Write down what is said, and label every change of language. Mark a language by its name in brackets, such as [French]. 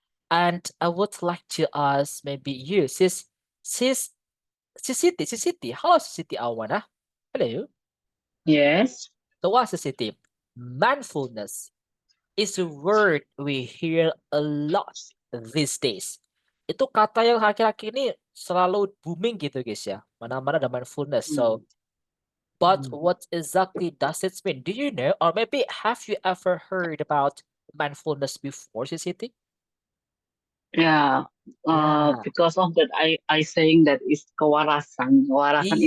[English] And I would like to ask maybe you, Sis Siti. Hello, Siti Awana. Hello. Yes. So what's Siti? Mindfulness is a word we hear a lot these days. [Indonesian] Itu kata yang akhir-akhir ini selalu booming gitu guys ya. Mana-mana ada mindfulness. [English] So, but what exactly does it mean? Do you know? Or maybe have you ever heard about mindfulness before, Siti? Yeah. Yeah. Because of that, I saying that is kewarasan. [Indonesian] Kewarasan